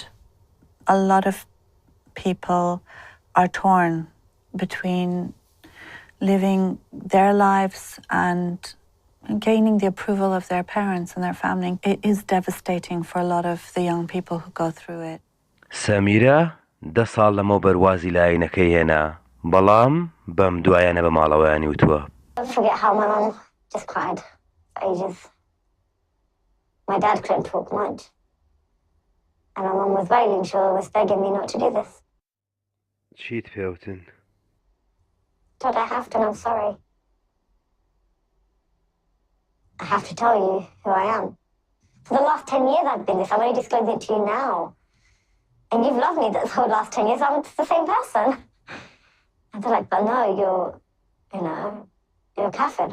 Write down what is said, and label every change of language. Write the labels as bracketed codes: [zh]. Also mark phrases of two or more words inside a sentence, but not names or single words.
[en] A lot of people are torn between living their lives and gaining the approval of their parents and their family. It is devastating for a lot of the young people who go through it. [ckb] سەمیرە 10 ساڵ لەمە بەروازی لایەنەکەی هێنا. بەڵام بەم دوایانە بە ماڵەوەیانی وتووە. [en] Don't forget how my mum just cried for ages. My dad couldn't talk much. And my mum was wailing, she was begging me not to do this. [ckb] چیت پێوتن؟ [en] Dad, I have to, and I'm sorry. I have to tell you who I am. For the last 10 years I've been this, I'm only disclosing it to you now. And you've loved me this whole last 10 years, I'm the same person. And they're like, but no, you're a kafir.